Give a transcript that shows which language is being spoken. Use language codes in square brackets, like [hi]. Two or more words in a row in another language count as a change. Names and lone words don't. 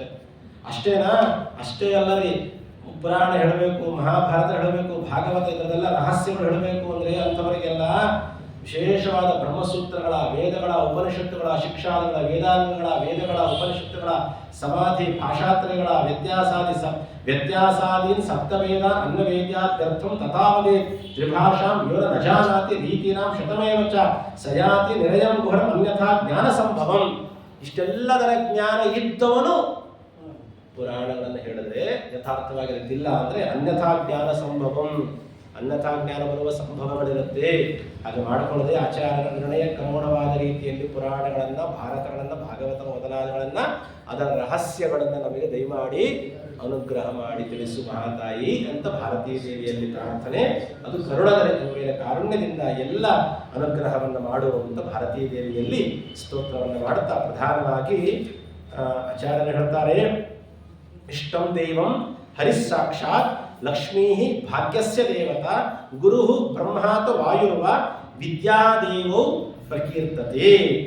[kn] ಅಷ್ಟೇನಾ? ಅಷ್ಟೇ ಅಲ್ಲ ರೀ. ಪುರಾಣ ಹೇಳಬೇಕು, ಮಹಾಭಾರತ ಹೇಳಬೇಕು, ಭಾಗವತ ಇದರದೆಲ್ಲ ರಹಸ್ಯಗಳು ಹೇಳಬೇಕು ಅಂದ್ರೆ ಅಂಥವರಿಗೆಲ್ಲ ವಿಶೇಷವಾದ ಬ್ರಹ್ಮಸೂತ್ರಗಳ, ವೇದಗಳ, ಉಪನಿಷತ್ತುಗಳ, ಶಿಕ್ಷಾದಿಗಳ, ವೇದಾಂಗಗಳ, ವೇದಗಳ, ಉಪನಿಷತ್ತುಗಳ, ಸಮಾಧಿ, ಭಾಷಾತ್ರಯಗಳ, [sa] ವ್ಯತ್ಯಾಸಾದೀನ್ ಸಪ್ತವೇದ ಅನ್ನವೇದ್ಯಾರ್ಥಂ ತಥಾವದೇ ತ್ರಿಭಾಷಾಂ ಯೋನ ನ ಜಾನಾತಿ ರೀತಿನಾಂ ಶತಮೇವ ಚ ಸಯಾತಿ ನಿರಯಂ ಗುಹರಂ ಅನ್ಯಥಾ ಜ್ಞಾನ ಸಂಭವಂ. [kn] ಇಷ್ಟೆಲ್ಲದರ ಜ್ಞಾನ ಇದ್ದವನು ಪುರಾಣಗಳನ್ನು ಹೇಳಿದ್ರೆ ಯಥಾರ್ಥವಾಗಿರುತ್ತಿಲ್ಲ ಅಂದ್ರೆ [sa] ಅನ್ಯಥಾ ಜ್ಞಾನ ಸಂಭವಂ, [kn] ಅನ್ಯಥಾ ಜ್ಞಾನ ಬರುವ ಸಂಭವಗಳಿರುತ್ತೆ. ಹಾಗೆ ಮಾಡಿಕೊಳ್ಳದೆ ಆಚಾರ್ಯರ ನಿರ್ಣಯಕ್ಕೆ ಅನುಗುಣವಾದ ರೀತಿಯಲ್ಲಿ ಪುರಾಣಗಳನ್ನ, ಭಾರತಗಳನ್ನ, ಭಾಗವತ ಮೊದಲಾದಗಳನ್ನ, ಅದರ ರಹಸ್ಯಗಳನ್ನ ನಮಗೆ ದಯಮಾಡಿ ಅನುಗ್ರಹ ಮಾಡಿ ತಿಳಿಸು ಮಹಾತಾಯಿ ಅಂತ ಭಾರತೀ ದೇವಿಯಲ್ಲಿ ಪ್ರಾರ್ಥನೆ. ಅದು ಕರುಣದ ಮೇಲೆ ಕಾರುಣ್ಯದಿಂದ ಎಲ್ಲ ಅನುಗ್ರಹವನ್ನು ಮಾಡುವಂತ ಭಾರತೀ ದೇವಿಯಲ್ಲಿ ಸ್ತೋತ್ರವನ್ನು ಮಾಡುತ್ತಾ ಪ್ರಧಾನವಾಗಿ ಆಚಾರ್ಯರು ಹೇಳ್ತಾರೆ, [sa] ಇಷ್ಟಂ ದೈವಂ ಹರಿಸ್ಸಾಕ್ಷಾತ್ ಲಕ್ಷ್ಮೀ ಭಾಗ್ಯಸ್ಯ ದೇವತಾ ಗುರು ಬ್ರಹ್ಮಾತ ವಾಯುರ್ವ ವಿದ್ಯಾದೇವೋ ಪ್ರಕೀರ್ತತೆ.